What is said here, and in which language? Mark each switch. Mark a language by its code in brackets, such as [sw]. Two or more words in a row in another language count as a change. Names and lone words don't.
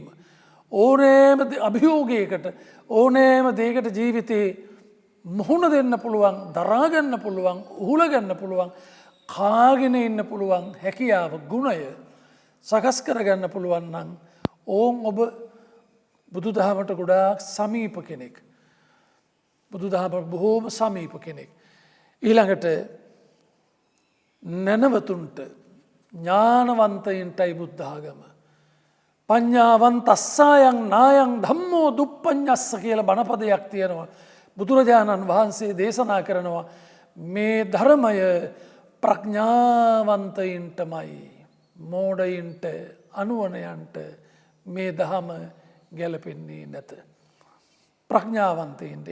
[si] ඕනෑම අභියෝගයකට ඕනෑම දේකට ජීවිතයේ මුහුණ දෙන්න පුළුවන් දරාගන්න පුළුවන් උහුලගන්න පුළුවන් කාගෙන ඉන්න පුළුවන් හැකියාව ගුණය සකස් කරගන්න පුළුවන් නම් ඕන් ඔබ බුදු දහමට ගොඩාක් සමීප කෙනෙක්. බුදු දහමට බොහෝම සමීප කෙනෙක්. ඊළඟට නැනවතුන්ට ඥානවන්තයින්ටයි බුද්ධාගම. [pi] පඤ්ඤාවන්ත අස්සායන් නායන් ධම්මෝ දුප්පඤ්ඤස්ස [si] කියල බණපදයක් තියෙනවා. බුදුරජාණන් වහන්සේ දේශනා කරනවා මේ ධර්මය ප්‍රඥාවන්තයින්ටමයි. මෝඩයින්ට අනුවනයන්ට මේ දහම ගැලපෙන්නේ නැත. ප්‍රඥාවන්තයින්ට.